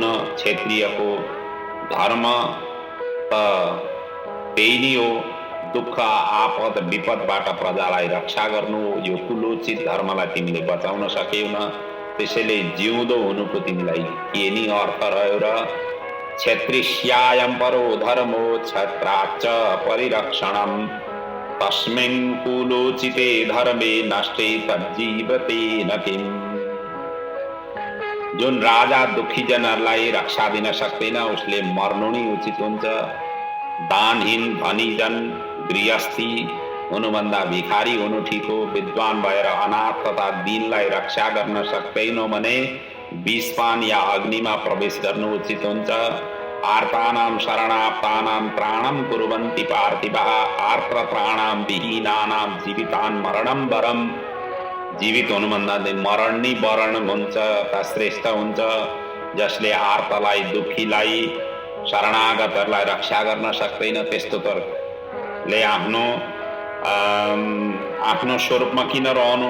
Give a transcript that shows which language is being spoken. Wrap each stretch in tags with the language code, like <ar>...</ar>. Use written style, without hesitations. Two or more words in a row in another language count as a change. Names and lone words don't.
<ne>क्षेत्रीयको धर्म त त्यही नै हो, दुःख आपद विपदबाट प्रजालाई रक्षा गर्नु। यो कुलोचित धर्मलाई तिमीले बचाउन सकेन। त्यसैले जिउँदो हुनुको तिमीलाई के नि अर्थ रह्यो र?</ne> <sa>क्षत्रियायं परो धर्मो क्षत्राच्च परिरक्षणं तस्मिन् कुलोचिते धर्मे नष्टे तज्जीवते न किम्।</sa> <ne>जुन राजा दुखी जनहरूलाई रक्षा दिन सक्दैन उसले मर्नु नै उचित हुन्छ। दानहीन धनीजन गृहस्थी हुनुभन्दा भिखारी हुनु ठिक हो। विद्वान भएर अनाथ तथा दीनलाई रक्षा गर्न सक्दैनौ भने विषपान या अग्निमा प्रवेश गर्नु उचित हुन्छ।</ne> <sa>आर्तानां शरणाप्तानां त्राणं कुर्वन्ति पार्थिवाः आर्त त्राणां विहीनानां जीवितान् मरणं वरम्।</sa> <ne>जीवित हुनुभन्दा मरण नै वरण हुन्छ, श्रेष्ठ हुन्छ। जसले आर्तलाई, दुखीलाई, शरणागतहरूलाई रक्षा गर्न सक्दैन त्यस्तो तले आफ्नो स्वरूपमा किन रहनु?</ne>